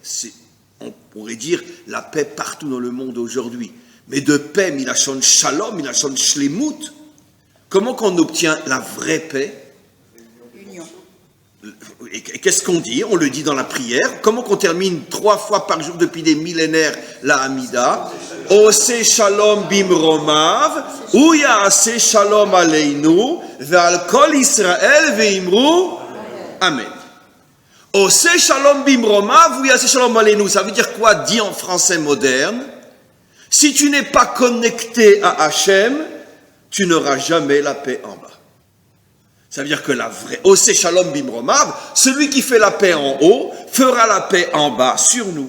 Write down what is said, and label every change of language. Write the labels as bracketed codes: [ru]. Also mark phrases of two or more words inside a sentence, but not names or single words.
[fr] On pourrait dire la paix partout dans le monde aujourd'hui. Mais de paix, [he] מלשון שלום, מלשון שלמות, [fr] comment qu'on obtient la vraie paix? Union. Et qu'est-ce qu'on dit? On le dit dans la prière. Comment qu'on termine 3 fois par jour depuis des millénaires la Hamida? [he] עושה שלום במרומיו, הוא יעשה שלום עלינו, ועל כל ישראל ואמרו, אמן. עושה שלום במרומיו, הוא יעשה שלום עלינו. [fr] Ça veut dire quoi, dit en français moderne? Si tu n'es pas connecté à Hachem, tu n'auras jamais la paix en bas. Ça veut dire que la vraie, [he] עושה שלום במרומיו, [fr] celui qui fait la paix en haut, fera la paix en bas sur nous.